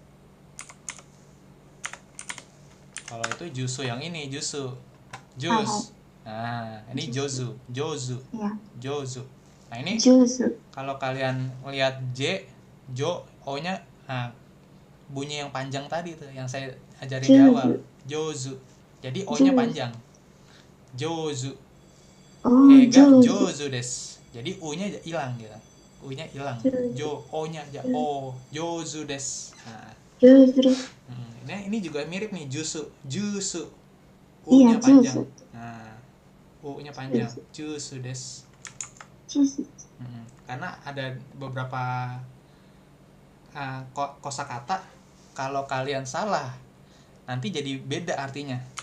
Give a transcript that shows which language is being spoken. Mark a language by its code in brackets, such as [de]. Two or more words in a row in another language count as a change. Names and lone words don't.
[id] Kalau itu jusu yang ini jusu, jus. Nah, ini jozu. Ya. Jozu. Nah, ini juzu. Kalau kalian lihat O-nya, bunyi yang panjang tadi tuh yang saya ajarin di awal, jozu. Jadi O-nya panjang. Jozu. [ja] 絵が上手です. [id] Jadi U-nya hilang gitu. U-nya hilang. O-nya aja O. [ja] 上手です. [id] Nah. Ini juga mirip nih, jusu. U-nya panjang. Nah, U-nya panjang. [ja] ジュースです. [id] Karena ada beberapa kosakata kalau kalian salah nanti jadi beda artinya.